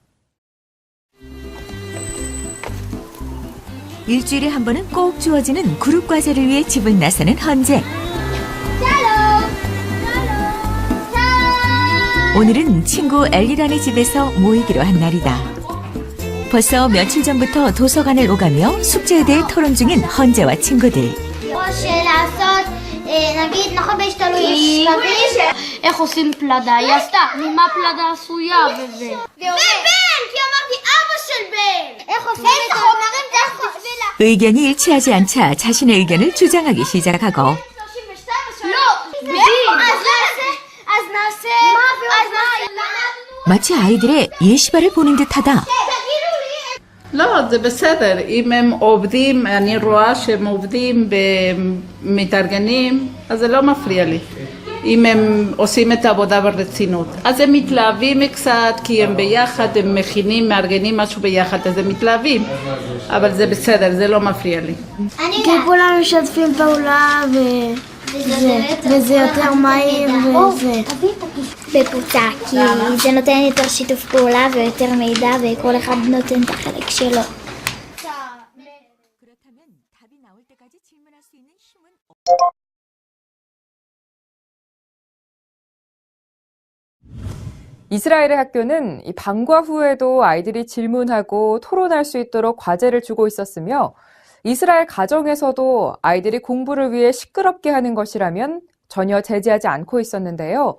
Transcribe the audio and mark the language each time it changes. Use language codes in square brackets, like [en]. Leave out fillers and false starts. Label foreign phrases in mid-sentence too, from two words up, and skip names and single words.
[ko] 일주일에 한 번은 꼭 주어지는 그룹 과제를 위해 집을 나서는 헌재. 오늘은 친구 엘리란의 집에서 모이기로 한 날이다. 벌써 며칠 전부터 도서관을 오가며 숙제에 대해 토론 중인 헌재와 친구들. [he] נגיד, נכון בהשתלוי יש שלבים, איך עושים פלדה, היא עשתה, ממה פלדה עשויה וזה. ובן, כי אמרתי אבא של בן. איך עושים את החומרים צריך בשבילה. [ko] 의견이 일치하지 않자 자신의 의견을 주장하기 시작하고 [he] לא, אז נעשה, [ko] 마치 아이들의 예시발을 보는 듯하다. [he] לא, זה בסדר. אם הם עובדים, אני רואה שהם עובדים ומתארגנים, אז זה לא מפריע לי. אם הם עושים את העבודה ברצינות. אז הם מתלהבים קצת, כי הם ביחד, הם מכינים, מארגנים משהו ביחד, אז הם מתלהבים. אבל זה בסדר, זה לא מפריע לי. כי כולם משתפים פעולה וזה יותר מהיר וזה. בקבוצה, כי זה נותן יותר שיתוף פעולה ויותר מידע וכל אחד נותן את החלק שלו. [ko] 이스라엘의 학교는 이 방과 후에도 아이들이 질문하고 토론할 수 있도록 과제를 주고 있었으며 이스라엘 가정에서도 아이들이 공부를 위해 시끄럽게 하는 것이라면 전혀 제지하지 않고 있었는데요.